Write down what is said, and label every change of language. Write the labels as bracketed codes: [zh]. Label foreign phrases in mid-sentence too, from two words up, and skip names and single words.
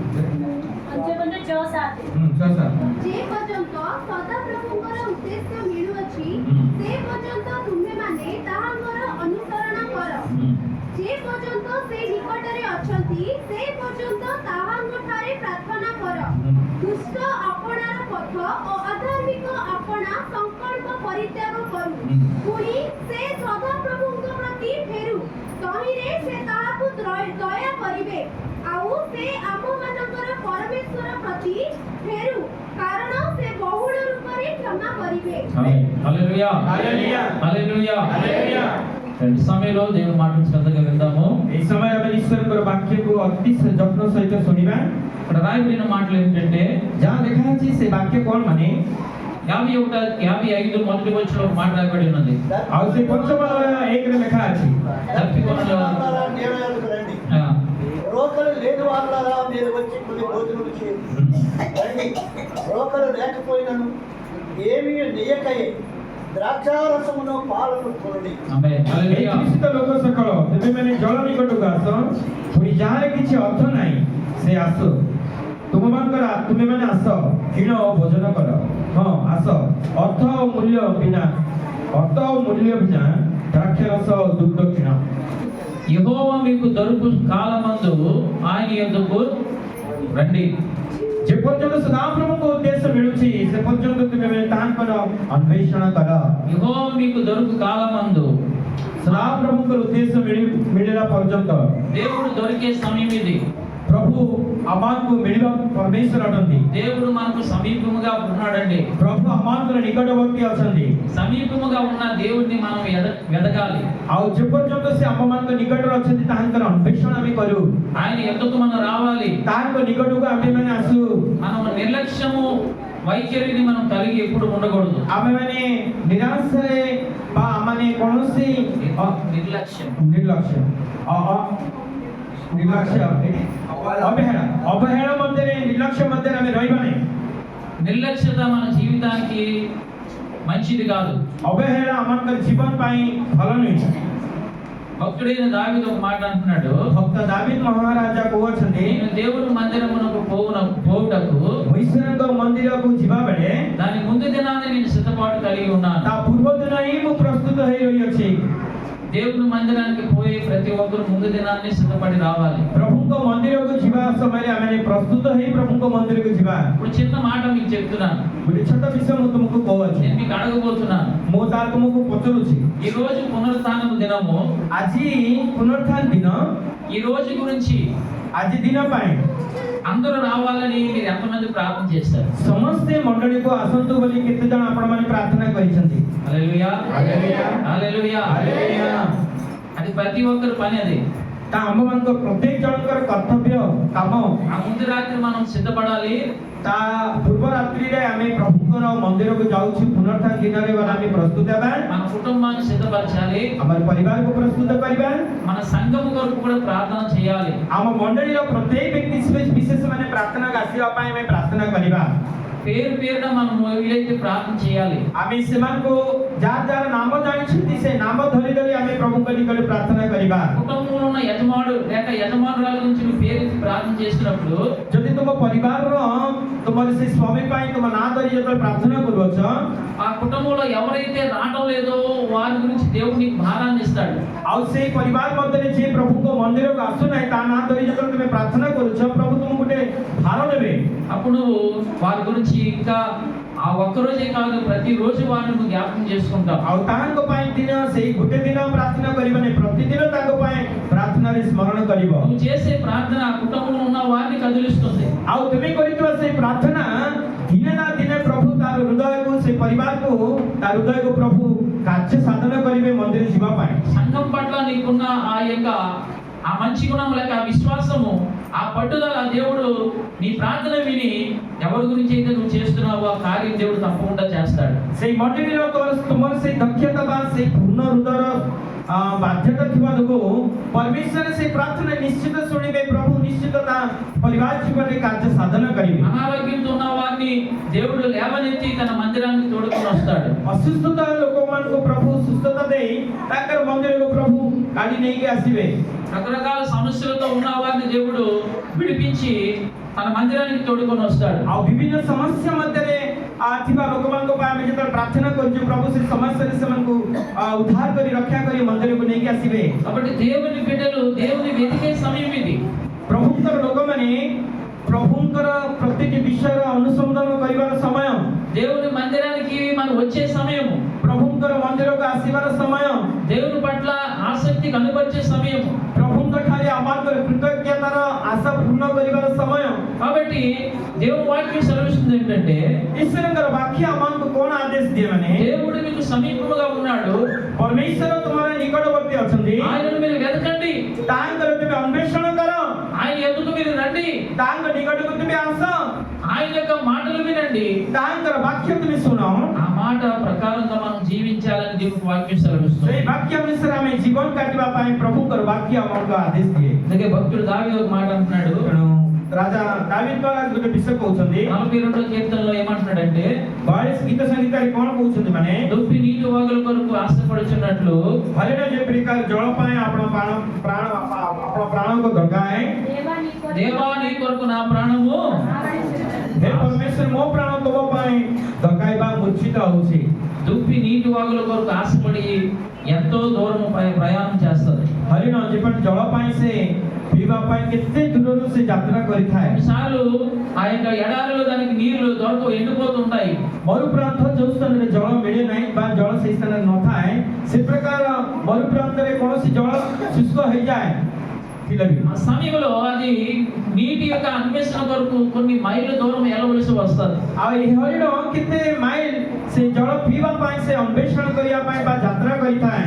[or] ଯେ ପର୍ଯ୍ୟନ୍ତ सदाप्रभुଙ୍କର ଉଦ୍ଦେଶ୍ୟ ମିଳୁଅଛି ସେ ପର୍ଯ୍ୟନ୍ତ ତୁମେମାନେ ତାହାଙ୍କର ଅନୁସରଣ କର। ଯେ ପର୍ଯ୍ୟନ୍ତ ସେ ନିକଟରେ ଅଛନ୍ତି ସେ ପର୍ଯ୍ୟନ୍ତ ତାହାଙ୍କଠାରେ ପ୍ରାର୍ଥନା କର। ଦୁଷ୍ଟ ଆପଣାର ପଥ ଓ ଅଧାର୍ମିକ ଆପଣା ସଂକଳ୍ପ ପରିତ୍ୟାଗ କରୁ। ପୁଣି ସେ ସଦାପ୍ରଭୁଙ୍କ ପ୍ରତି ଫେରୁ, ତହିଁରେ ସେ ତାହାକୁ ଦୟା କରିବେ। ଆଉ ସେ ଆମମାନଙ୍କର ପରମେଶ୍ୱର ପ୍ରତି ଫେରୁ, କାରଣ ସେ ବହୁଳ ରୂପରେ କ୍ଷମା କରିବେ। [te] హల్లెలూయా. హల్లెలూయా. హల్లెలూయా. [or] ହାଲେଲୁୟା [te] రెండు సమయంలో దేవుని మాటను శ్రద్ధగా విందాము. [or] ଏହି ସମୟରେ ଆମେ ଈଶ୍ୱରଙ୍କର ବାକ୍ୟକୁ ଅତି ଯତ୍ନ ସହିତ ଶୁଣିବା [te] ఇక్కడ రాయబడిన మాటలు ఏంటంటే [or] ଯାହା ଲେଖା ଅଛି ସେ ବାକ୍ୟ କ'ଣ ମାନେ [te] 55 మొదటి వచనంలో ఒక మాట రాయబడి ఉన్నది. [or] ଆଉ ସେ 55ରେ ଲେଖା ଅଛି [te] వాళ్ళారా, నేను ఎదుగు రండి. ఆ, రోకలు లేని వాళ్ళారా, మీరు వచ్చి కొన్ని భోజనం చేయండి. రండి. రోకలు లేకపోయినను ఏమీ నెయ్యకయే ద్రాక్షారసమును పాలను కొనుడి. ఆమేన్. [or] ଏହି [te] హల్లెలూయా. [or] କୃଷିତ ଲୋକ ସକଳ ତୁମେମାନେ ଜଳ ନିକଟକୁ ଆସ ପୁଣି ଯାହାର କିଛି ଅର୍ଥ ନାହିଁ ସେ ଆସ ତୁମେମାନେ ଆସ କିଣ ଓ ଭୋଜନ କର ହଁ ଆସ ଅର୍ଥ ଓ ମୂଲ୍ୟ ବିନା ଦ୍ରାକ୍ଷରସ ଓ ଦୁଗ୍ଧ କିଣ [te] యెహోవా మీకు దొరుకు కాలమందు ఆయన యొద్దకు రండి. [or] ଯେ ପର୍ଯ୍ୟନ୍ତ ସଦାପ୍ରଭୁଙ୍କ ଉଦ୍ଦେଶ୍ୟ ମିଳୁଛି ସେ ପର୍ଯ୍ୟନ୍ତ ତୁମେମାନେ ତାହାଙ୍କର ଅନ୍ୱେଷଣ କର [te] యెహోవా మీకు దొరుకు కాలమందు [or] ସଦାପ୍ରଭୁଙ୍କର ଉଦ୍ଦେଶ୍ୟ ମିଳିଲା ପର୍ଯ୍ୟନ୍ତ [te] దేవుడు దొరికే సమయం ఇది. [or] ପ୍ରଭୁ ଆମକୁ ମିଳିବା ପରମେଶ୍ୱର ଅଟନ୍ତି [te] దేవుడు మనకు సమీపముగా ఉన్నాడండి. [or] ପ୍ରଭୁ ଆମଙ୍କର ନିକଟବର୍ତ୍ତୀ ଅଛନ୍ତି [te] సమీపముగా ఉన్న దేవుడిని మనం వెదకాలి. [or] ଆଉ ଯେ ପର୍ଯ୍ୟନ୍ତ ସେ ଆମମାନଙ୍କ ନିକଟରେ ଅଛନ୍ତି ତାହାଙ୍କର ଅନ୍ୱେଷଣ ଆମେ କରୁ [te] ఆయన ఎద్దకు మనం రావాలి. [or] ତାହାଙ୍କ ନିକଟକୁ ଆମେମାନେ ଆସୁ [te] మనం నిర్లక్ష్యము వైఖరిని మనం కలిగి ఎప్పుడు ఉండకూడదు. [or] ଆମେମାନେ ନିରାଶରେ ବା ଆମମାନେ କୌଣସି [te] నిర్లక్ష్యం [or] ନିର୍ଲକ୍ଷ୍ୟ ଅବହେଳା ମଧ୍ୟରେ ନିର୍ଲକ୍ଷ୍ୟ ମଧ୍ୟରେ ଆମେ ରହିବା ନାହିଁ. [te] నిర్లక్ష్యత మన జీవితానికి మంచిది కాదు. [or] ଅବହେଳା ଆମମାନଙ୍କର ଜୀବନ ପାଇଁ ଭଲ ନୁହେଁ। [te] భక్తుడైన దావీదు ఒక మాట అంటున్నాడు, [or] ଭକ୍ତ ଦାବିଦ ମହାରାଜା କହୁଅଛନ୍ତି, [te] నేను దేవుని మందిరమునకు పోవుటకు [or] ଈଶ୍ୱରଙ୍କ ମନ୍ଦିରକୁ ଯିବା ବେଳେ [te] దాని ముందు దినాన్ని నేను సిద్ధపాటు కలిగి ఉన్నాను. [or] ତା ପୂର୍ବ ଦିନ ହିଁ ମୁଁ ପ୍ରସ୍ତୁତ ହେଇ ରହିଅଛି। [te] దేవుని మందిరానికి పోయి ప్రతి ఒక్కరు ముందు దినాన్ని సిద్ధపడి రావాలి. [or] ପ୍ରଭୁଙ୍କ ମନ୍ଦିରକୁ ଯିବା ସମୟରେ ଆମେ ପ୍ରସ୍ତୁତ ହେଇ ପ୍ରଭୁଙ୍କ ମନ୍ଦିରକୁ ଯିବା। [te] ఇప్పుడు చిన్న మాట మీకు చెప్తున్నాను, [or] ଗୋଟେ ଛୋଟ ବିଷୟ ମୁଁ ତୁମକୁ କହୁଅଛି। [te] నేను మీకు అడగబోతున్నాను. [or] ମୁଁ ତାର ତୁମକୁ ପଚାରୁଛି, [te] ఈ రోజు పునరుత్థానము దినము, [or] ଆଜି ପୁନରୁତ୍ଥାନ ଦିନ, [te] ఈ రోజు గురించి [or] ଆଜି ଦିନ ପାଇଁ [te] అందరూ రావాలని మీరు ఎంతమంది ప్రార్థన చేస్తారు? [or] ସମସ୍ତେ ମଣ୍ଡଳୀକୁ ଆସନ୍ତୁ ବୋଲି କେତେ ଜଣ ଆପଣମାନେ ପ୍ରାର୍ଥନା କରିଛନ୍ତି? [te] హల్లెలూయా, [or] ହାଲେଲୁୟା, [te] హల్లెలూయా. [or] ହାଲେଲୁୟା। [te] అది ప్రతి ఒక్కరి పని. అది [or] ତା ଆମମାନଙ୍କ ପ୍ରତ୍ୟେକ ଜଣଙ୍କର କର୍ତ୍ତବ୍ୟ କାମ। [te] ఆ ముందు రాత్రి మనం సిద్ధపడాలి. [or] ତା ପୂର୍ବ ରାତ୍ରିରେ ଆମେ ପ୍ରଭୁଙ୍କର ମନ୍ଦିରକୁ ଯାଉଛୁ। ପୁନରୁତ୍ଥାନ ଦିନରେ ଗଲେ ଆମେ ପ୍ରସ୍ତୁତ ହେବା, [te] మన కుటుంబాన్ని సిద్ధపరచాలి, [or] ଆମର ପରିବାରକୁ ପ୍ରସ୍ତୁତ କରିବା, [te] మన సంఘము కొరకు కూడా ప్రార్థన చేయాలి. [or] ଆମ ମଣ୍ଡଳୀର ପ୍ରତ୍ୟେକ ବ୍ୟକ୍ତି ବିଶେଷ ମାନେ ପ୍ରାର୍ଥନାକୁ ଆସିବା ପାଇଁ ଆମେ ପ୍ରାର୍ଥନା କରିବା। [te] పేరు పేరున మనం వీలైతే ప్రార్థన చేయాలి. [or] ଆମେ ସେମାନଙ୍କୁ ଯାହା ଯାହାର ନାମ ଜାଣିଛନ୍ତି ସେ ନାମ ଧରି ଧରି ଆମେ ପ୍ରଭୁଙ୍କ ନିକଟରେ ପ୍ରାର୍ଥନା କରିବା। [te] కుటుంబంలో ఉన్న యజమానుడు లేక యజమానురాల గురించి నువ్వు పేరు ప్రార్థన చేసినప్పుడు [or] ଯଦି ତୁମ ପରିବାରର ତୁମର ସେ ସ୍ୱାମୀ ପାଇଁ ତୁମ ନାଁ ଧରି ଯେତେବେଳେ ପ୍ରାର୍ଥନା କରୁଅଛ, [te] ఆ కుటుంబంలో ఎవరైతే రావడం లేదో వారి గురించి దేవుడు నీకు భారాన్ని ఇస్తాడు. [or] ଆଉ ସେଇ ପରିବାର ମଧ୍ୟରେ ଯିଏ ପ୍ରଭୁଙ୍କ ମନ୍ଦିରକୁ ଆସୁନାହିଁ ତା ନାଁ ଧରି ଯେତେବେଳେ ତୁମେ ପ୍ରାର୍ଥନା କରୁଛ, ପ୍ରଭୁ ତୁମକୁ ଗୋଟେ ଭାର ଦେବେ। [te] అప్పుడు వారి గురించి ఇంకా ఆ ఒక్కరోజే కాదు, ప్రతిరోజు వారిని నువ్వు జ్ఞాపకం చేసుకుంటావు. [or] ଆଉ ତାଙ୍କ ପାଇଁ ଦିନ ସେଇ ଗୋଟେ ଦିନ ପ୍ରାର୍ଥନା କରିବନି, ପ୍ରତିଦିନ ତାଙ୍କ ପାଇଁ ପ୍ରାର୍ଥନାରେ ସ୍ମରଣ କରିବ। [te] నువ్వు చేసే ప్రార్థన ఆ కుటుంబంలో ఉన్న వారిని కదిలిస్తుంది. [or] ଆଉ ତୁମେ କରିଥିବା ସେଇ ପ୍ରାର୍ଥନା ଦିନେ ନା ଦିନେ ପ୍ରଭୁ ତାର ହୃଦୟକୁ, ସେ ପରିବାରକୁ ତା ହୃଦୟକୁ ପ୍ରଭୁ କାର୍ଯ୍ୟ ସାଧନ କରିବେ ମନ୍ଦିର ଯିବା ପାଇଁ। [te] సంఘం పట్ల నీకున్న ఆ యొక్క ఆ మంచి గుణం లేక ఆ విశ్వాసము, ఆ పట్టుదల దేవుడు నీ ప్రార్థన విని ఎవరి గురించి అయితే నువ్వు చేస్తున్నావో ఆ కార్యం దేవుడు తప్పకుండా చేస్తాడు. [or] ସେଇ ମଣ୍ଡଳୀର ତୁମର ସେଇ ଦକ୍ଷତା ବା ସେଇ ପୂର୍ଣ୍ଣ ହୃଦୟର ବାଧ୍ୟତା ଥିବା ଯୋଗୁଁ ପରମେଶ୍ୱର ସେଇ ପ୍ରାର୍ଥନା ନିଶ୍ଚିତ ଶୁଣିବେ। ପ୍ରଭୁ ନିଶ୍ଚିତ ତା ପରିବାର ଜୀବନରେ କାର୍ଯ୍ୟ ସାଧନ କରିବେ। [te] అనారోగ్యంతో ఉన్న వారిని దేవుడు లేవనెత్తి తన మందిరానికి తోడుకొని వస్తాడు. [or] ଅସୁସ୍ଥତା ଲୋକମାନଙ୍କୁ ପ୍ରଭୁ ସୁସ୍ଥତା ଦେଇ ତାଙ୍କର ମନ୍ଦିରକୁ ପ୍ରଭୁ କାଢି ନେଇକି ଆସିବେ। [te] రకరకాల సమస్యలతో ఉన్న వారిని దేవుడు విడిపించి తన మందిరానికి తోడుకొని వస్తాడు. [or] ଆଉ ବିଭିନ୍ନ ସମସ୍ୟା ମଧ୍ୟରେ ଥିବା ଲୋକମାନଙ୍କ ପାଇଁ ଆମେ ଯେତେବେଳେ ପ୍ରାର୍ଥନା କରୁଛୁ, ପ୍ରଭୁ ସେ ସମସ୍ୟାରେ ସେମାନଙ୍କୁ ଉଦ୍ଧାର କରି ରକ୍ଷା କରି ମନ୍ଦିରକୁ ନେଇକି ଆସିବେ। [te] కాబట్టి దేవుని బిడ్డలు దేవుని వెతికే సమయం ఇది. [or] ପ୍ରଭୁଙ୍କର ଲୋକମାନେ ପ୍ରଭୁଙ୍କର ପ୍ରତିଟି ବିଷୟର ଅନୁସନ୍ଧାନ କରିବାର ସମୟ, [te] దేవుని మందిరానికి మనం వచ్చే సమయము, [or] ପ୍ରଭୁଙ୍କର ମନ୍ଦିରକୁ ଆସିବାର ସମୟ, [te] దేవుని పట్ల ఆసక్తి కనబరిచే సమయము, [or] ପ୍ରଭୁଙ୍କ ଠାରେ ଆମଙ୍କର କୃତଜ୍ଞତାର ଆଶା ପୂର୍ଣ୍ଣ କରିବାର ସମୟ। [te] కాబట్టి దేవుని వాక్యం సెలవిస్తుంది ఏంటంటే, [or] ଈଶ୍ୱରଙ୍କର ବାକ୍ୟ ଆମମାନଙ୍କୁ କଣ ଆଦେଶ ଦିଏ ମାନେ, [te] దేవుడు మీకు సమీపముగా ఉన్నాడు, [or] ପରମେଶ୍ୱର ତୁମର ନିକଟବର୍ତ୍ତୀ ଅଛନ୍ତି, [te] ఆయనను మీరు వెతకండి, [or] ତାଙ୍କର ତୁମେ ଅନ୍వేଷଣ କର, [te] ఆయన ఎదుగు మీరు రండి, [or] ତାଙ୍କ ନିକଟକୁ ତୁମେ ଆସ, [te] ఆయన యొక్క మాటలు వినండి, [or] ତାଙ୍କର ବାକ୍ୟ ତୁମେ ଶୁଣ। [te] ఆ మాట ప్రకారంగా మనం జీవించాలని దేవుని వాక్యం సెలవిస్తుంది. [or] ସେଇ ବାକ୍ୟ ଅନୁସାରେ ଆମେ ଜୀବନ କାଟିବା ପାଇଁ ପ୍ରଭୁଙ୍କର ବାକ୍ୟ ଆମକୁ ଆଦେଶ ଦିଏ। [te] అందుకే భక్తుడు దావీదు ఒక మాట అంటున్నాడు. [or] ତେଣୁ ରାଜା ଦାବୀଦ ମହାରାଜ ଗୋଟେ ବିଷୟ କହୁଛନ୍ତି। [te] 42వ కీర్తనలో ఏమంటున్నాడంటే, [or] 42 ଗୀତ ସଂହିତାରେ କଣ କହୁଛନ୍ତି ମାନେ, [te] దొప్పి నీటి వాగుల కొరకు ఆశపడుచున్నట్లు [or] ହରିଣ ଯେ ପ୍ରକାର ଜଳ ପାଇଁ ଆପଣ ପ୍ରାଣକୁ ଦଗାଏ, [te] దేవా నీ కొరకు నా ప్రాణము, [or] ହେ ପରମେଶ୍ୱର ମୋ ପ୍ରାଣ ତମ ପାଇଁ ଦଗାଇବା ମୂର୍ଚ୍ଛିତ ହଉଛି। [te] దుప్పి నీటి వాగుల కొరకు ఆశపడి ఎంతో దూరం ప్రయాణం చేస్తుంది. [or] ହରିଣ ଯେପରି ଜଳ ପାଇଁ ସେ ପିଇବା ପାଇଁ କେତେ ଦୂରରୁ ସେ ଯାତ୍ରା କରିଥାଏ। [te] కొన్నిసార్లు ఆ యొక్క ఎడారిలో దానికి నీళ్లు దొరకవు, ఎండిపోతుంటాయి. [or] ମରୁପ୍ରାନ୍ତ ଯୋଉ ସ୍ଥାନରେ ଜଳ ମିଳେ ନାହିଁ ବା ଜଳ ସେଇ ସ୍ଥାନରେ ନଥାଏ, ସେ ପ୍ରକାର ମରୁପ୍ରାନ୍ତରେ କୌଣସି ଜଳ ଶୁଷ୍କ ହେଇଯାଏ। [te] ఆ సమయంలో అది నీటి యొక్క అన్వేషణ కొరకు కొన్ని మైళ్ళ దూరం వెళ్ళవలసి వస్తుంది. [or] ଆଉ ଏହି ହରିଣ କେତେ ମାଇଲ ସେ ଜଳ ପିଇବା ପାଇଁ ସେ ଅନ୍వేଷଣ କରିବା ପାଇଁ ବା ଯାତ୍ରା କରିଥାଏ।